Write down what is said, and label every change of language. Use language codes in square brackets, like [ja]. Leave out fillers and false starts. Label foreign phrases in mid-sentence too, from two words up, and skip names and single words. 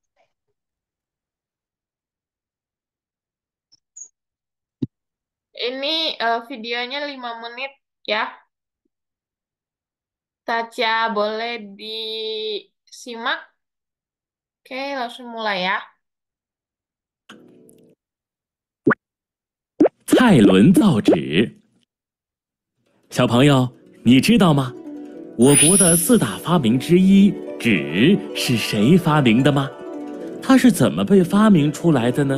[id] Ini videonya 5 menit ya. Taca boleh disimak. Oke, langsung mulai ya. [zh] 蔡伦造纸。小朋友，你知道吗？我国的4大发明之一，纸是谁发明的吗？它是怎么被发明出来的呢？